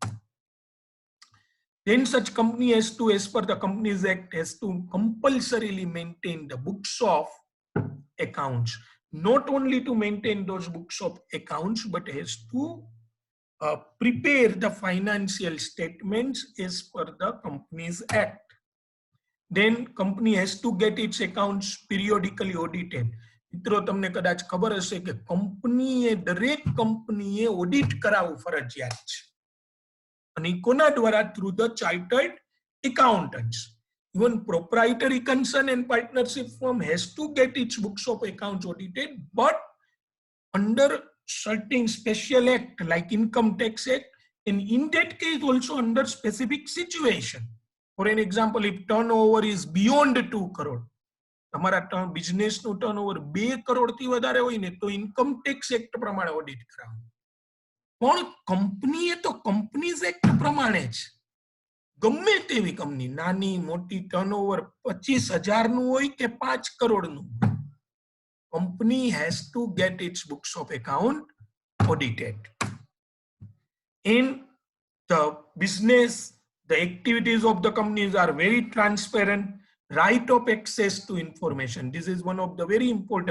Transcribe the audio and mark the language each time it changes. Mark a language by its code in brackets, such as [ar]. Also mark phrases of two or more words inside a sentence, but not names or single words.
[en] Then such company has to, as per the Companies Act, has to compulsorily maintain the books of accounts. Not only to maintain those books of accounts, but has to prepare the financial statements as per the Companies Act. Then company has to get its accounts periodically audited. [gu] મિત્રો તમને કદાચ ખબર હશે કે કંપનીએ, દરેક કંપનીએ ઓડિટ કરાવવું ફરજિયાત છે. [en] અને કોના દ્વારા? through the chartered accountants. Even proprietary concern and partnership firm has to get its books of accounts audited, but under certain special act like Income Tax Act, and in that case also under specific situation. For an example, if turnover is beyond 2 crore, [gu] તમારા બિઝનેસ નું ટર્નઓવર 2 કરોડ થી વધારે હોય ને, તો ઇન્કમ ટેક્સ એક્ટ પ્રમાણે ઓડિટ કરાવવું. પણ કંપનીએ તો કંપનીઝ એક્ટ પ્રમાણે જ ગમે તેવી કંપની, નાની મોટી, ટર્નઓવર 25,000 નું હોય કે 5 કરોડ નું, [en] company has to get its books of account audited. In the business, the activities of the companies are very transparent. Right of access to information, this is one of the very important.